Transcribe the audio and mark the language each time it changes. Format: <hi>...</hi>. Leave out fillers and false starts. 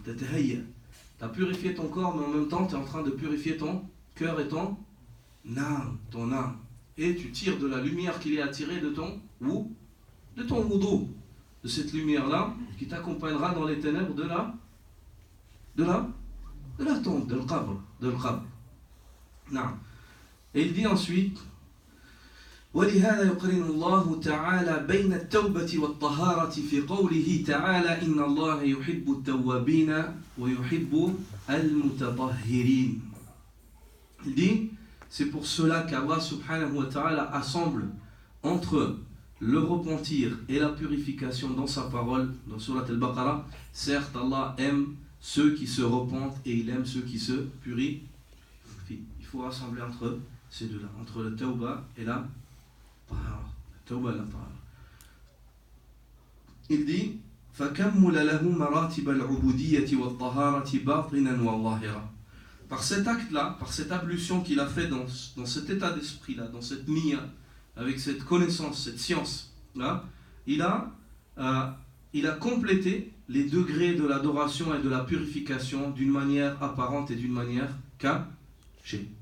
<fr>Tu as purifié ton corps, mais en même temps, tu es en train de purifier ton cœur et ton âme. Et tu tires de la lumière qu'il est attirée de ton wudu. De cette lumière-là, qui t'accompagnera dans les ténèbres de la tombe, de l'qabr. Et il dit ensuite,</fr> <ar>ولهذا يقرن الله تعالى بين التوبة والطهارة في قوله تعالى إن الله يحب التوابين ويحب المتطهرين.</ar> <fr>Il dit, c'est pour cela qu'Allah subhanahu wa ta'ala assemble entre le repentir et la purification dans sa parole, dans Surat al-Baqarah. Certes, Allah aime ceux qui se repentent et il aime ceux qui se purifient. Il faut rassembler entre ces deux-là, entre le tawba et la tahara. Le tawba et la tahara. Il dit</fr> <ar>فَكَمُّلَ لَهُ مَرَاتِبَ الْعُبُودِيَّةِ وَالطَّهَارَةِ بَاطِنًا وَظَاهِرًا.</ar> <fr>Par cet acte-là, par cette ablution qu'il a fait dans cet état d'esprit-là, dans cette niya, avec cette connaissance, cette science-là, il a complété les degrés de l'adoration et de la purification d'une manière apparente et d'une manière cachée.</fr>